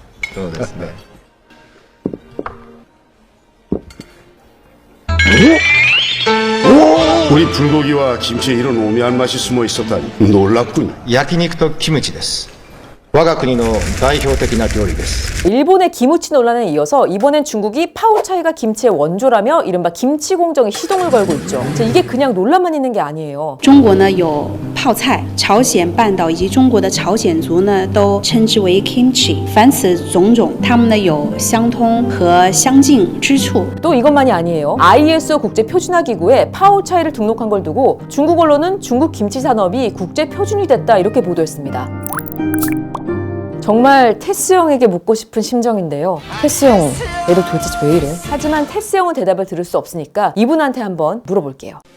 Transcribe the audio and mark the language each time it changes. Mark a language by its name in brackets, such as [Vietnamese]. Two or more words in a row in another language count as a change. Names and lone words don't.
[Japanese] そうですね。 [Korean] 우리 불고기와 김치에 이런 오묘한 맛이 숨어 있었다니 놀랍군요. [Japanese] 焼肉とキムチです。我が国の代表的な料理です。 [Korean] 일본의 기무치 논란에 이어서 이번엔 중국이 파오차이가 김치의 원조라며 이른바 김치 공정에 시동을 걸고 있죠. 이게 그냥 논란만 있는 게 아니에요. [Chinese] 中国呢有泡菜，朝鲜半岛以及中国的朝鲜族呢都称之为 kimchi。凡此种种，它们呢有相通和相近之处。 [Korean] 또 이것만이 아니에요. ISO 국제표준화기구에 파오차이를 등록한 걸 두고 중국 언론은 중국 김치 산업이 국제표준이 됐다 이렇게 보도했습니다. 정말 테스 형에게 묻고 싶은 심정인데요. 테스 형, 얘도 도대체 왜 이래? 하지만 테스 형은 대답을 들을 수 없으니까 이분한테 한번 물어볼게요.